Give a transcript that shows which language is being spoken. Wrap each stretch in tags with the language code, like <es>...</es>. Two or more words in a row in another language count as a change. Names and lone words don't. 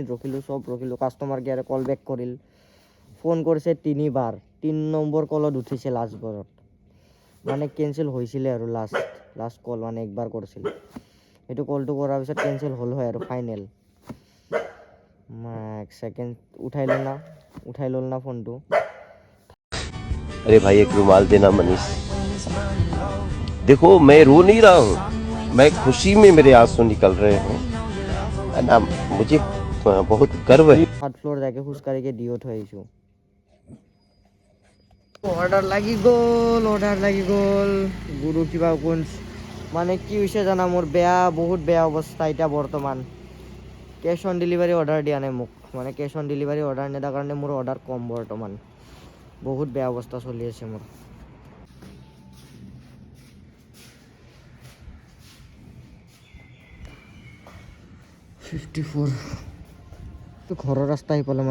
<as>ৰখিলোঁ</as> <en>customer care call back</en> <as>কৰিল ফোন কৰিছে 3বাৰ 3 নম্বৰ কলত উঠিছে লাষ্টবাৰত মানে কেঞ্চেল হৈছিলে আৰু</as> <en>last call</en> <as>মানে একবাৰ কৰিছিল সেইটো কলটো কৰাৰ পিছত কেঞ্চেল হ'ল হয় আৰু ফাইনেল 1 ছেকেণ্ড উঠাই ল'ল না ফোনটো</as> <hi>अरे भाई एक रुमाल देना मनीष देखो मैं रो नहीं रहा हूँ मैं खुशी में मेरे आंसू निकल रहे हैं ना मुझे बहुत गर्व है</hi> <as>7 ফ্লোর যাকে খোজকাঢ়িকে দিও থৈ আহিছোঁ অৰ্ডাৰ লাগি গ'ল গুৰু কিবা কোন মানে কি হৈছে জানা মোৰ বহুত বেয়া অৱস্থা এতিয়া বৰ্তমান</as> <en>cash on delivery order</en> <as>দিয়া নাই মোক মানে</as> <en>cash on delivery order</en> <as>নিদিয়াৰ কাৰণে মোৰ অৰ্ডাৰ কম বৰ্তমান বহুত বেয়া অৱস্থা চলি আছে মোৰ 54 ঘৰৰ ৰাস্তা আহি পালোঁ</as>